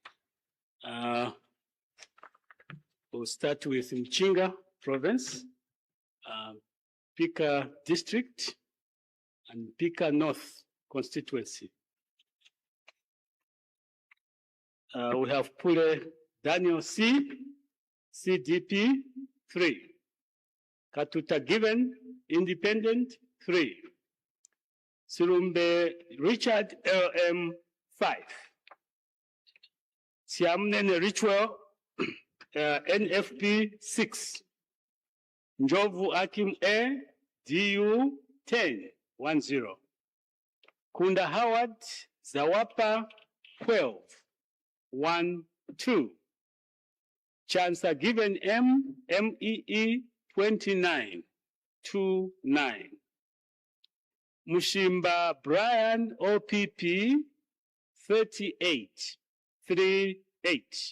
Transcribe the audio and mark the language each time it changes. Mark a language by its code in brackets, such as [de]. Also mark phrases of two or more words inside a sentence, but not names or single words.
[en] We'll start with Mchinga Province, Pika District, and Pika North Constituency. We have Pule Daniel C, CDP 3. Katuta Given, Independent 3. Surumbe Richard LM 5. Siamnene Ritual NFP 6. Njovu Akim A DU 10 10. Kunda Howard Zawapa 12 12. Chancer Given M MEE 29 29. Mushimba Brian OPP 38 38.